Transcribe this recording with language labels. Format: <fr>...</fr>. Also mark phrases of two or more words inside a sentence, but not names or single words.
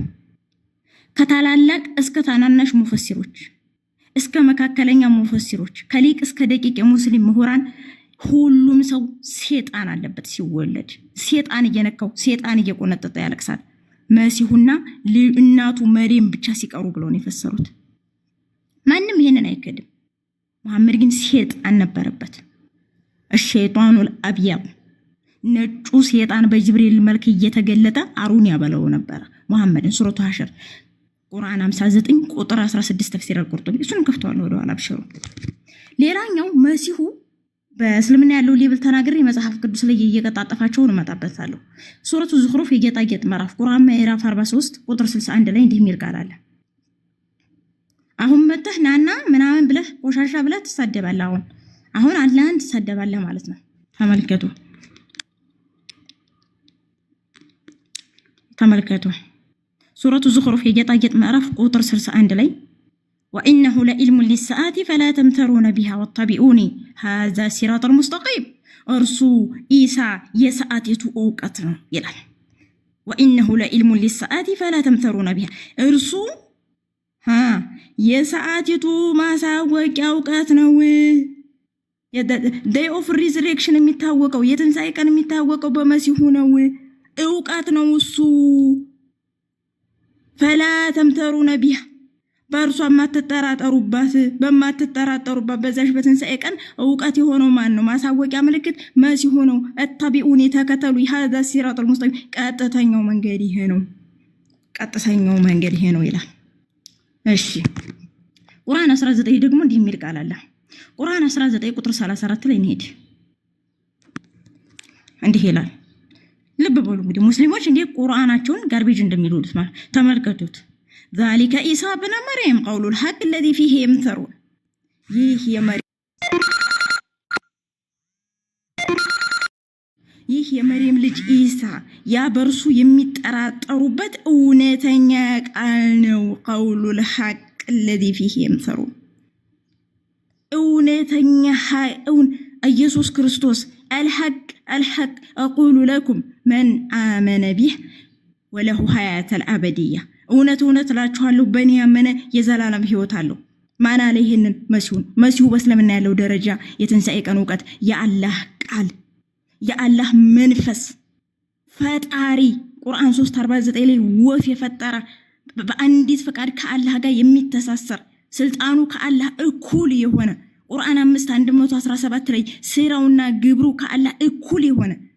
<am>ከታላላቅ እስከ ታናናሽ ሙፈሲሮች እስከ መካከለኛ ሙፈሲሮች ከሊቅ እስከ ደቂቅ የሙስሊም ምሁራን ሁሉም ሰው ሰይጣን አለበት። ሲወለድ ሰይጣን እየነካው ሰይጣን እየቆነጠጠ ያለቅሳል። መሲሁና እናቱ መርየም ብቻ ሲቀሩ ብለው ነው የፈሰሩት። ማንም ይሄንን አይከድም። መሐመድ ግን ሰይጣን ነበረበት።</am> <ar>الشيطان الأبيض</ar> <am>ነጩ ሰይጣን በጅብሪል መልክ እየተገለጠ አሩን ያበለው ነበር። መሐመድ ሱረቱ ሐሽር ቁርአን 59 ቁጥር 16 ተፍሲር አልቁርጡቢ እሱን ከፍቷል ወደ ኋላ ብሽሩ። ሌላኛው መሲሁ በእስልምና ያለው ሌብል ተናግሬ መጽሐፍ ቅዱስ ላይ እየቀጣጠፋቸው ነው መጣበታለሁ። ሱረቱ ዙኽሩፍ የጌጣጌጥ ምዕራፍ ቁርአን ምዕራፍ 43 ቁጥር 61 ላይ እንዲህ የሚል ቃል አለ። አሁን መተህ ናና ምናምን ብለህ ቆሻሻ ብለህ ትሳደባለህ። አሁን አላህን ትሳደባለህ ማለት ነው። ተመልከቱ ሱረቱ ዙኽሩፍ የጌጣጌጥ ምዕራፍ ቁጥር 61 ላይ</am> <ar>وإنه لعلم للساعة فلا تمترون بها واتبعوني هذا صراط المستقيم</ar> <am>እርሱ ኢሳ የሰዓቲቱ ዕውቀት ነው ይላል።</am> <ar>وإنه لعلم للساعة فلا تمترون بها</ar> <am>እርሱ የሰዓቲቱ ማሳወቂያ ዕውቀት ነው።</am> <en>day of resurrection</en> <am>የሚታወቀው የትንሣኤ ቀን የሚታወቀው በመሲሁ ነው። ዕውቀት ነው እሱ።</am> <ar>فلا تمترون بها</ar> <am>በእርሷ በማትጠራጠሩባት በዛሽ በትንሣኤ ቀን ዕውቀት የሆነው ማን ነው? ማሳወቂያ ምልክት መሲሁ ነው። እተቢኡኒ ተከተሉ</am> <ar>هذا الصراط المستقيم</ar> <am>ቀጥተኛው መንገድ ይሄ ነው። ቀጥተኛው መንገድ ይሄ ነው ይላል። እሺ ቁርአን 19 ደግሞ እንዲህ የሚል ቃል አለ። ቁርአን 19 ቁጥር 34 ላይ እንሄድ። እንዲህ ይላል። ልብ በሉ እንግዲህ ሙስሊሞች እንዴ ቁርአናቸውን ጋርቤጅ እንደሚሉት ማለት ተመልከቱት።</am> <ar>ذلك عيسى ابن مريم قول الحق الذي فيه يمترون</ar> <am>ይህ የመርየም ልጅ ኢሳ ያ በርሱ የሚጠራጠሩበት እውነተኛ ቃል ነው።</am> <ar>قول الحق الذي فيه يمترون</ar> <am>እውነተኛ ኢየሱስ ክርስቶስ</am> <ar>الحق أقول لكم من آمن به وله حياة الأبدية</ar> <am>እውነት እላችኋለሁ በእኔ ያመነ የዘላለም ሕይወት አለው። ማን አለ ይሄንን? መሲሁ በእስልምና ያለው ደረጃ የትንሣኤ ቀን ዕውቀት የአላህ ቃል የአላህ መንፈስ ፈጣሪ ቁርአን 3:49 ላይ ወፍ የፈጠረ በአንዲት ፈቃድ ከአላህ ጋር የሚተሳሰር ስልጣኑ ከአላህ እኩል የሆነ ቁርአን 5:117 ላይ ስራውና ግብሩ ከአላህ እኩል የሆነ</am>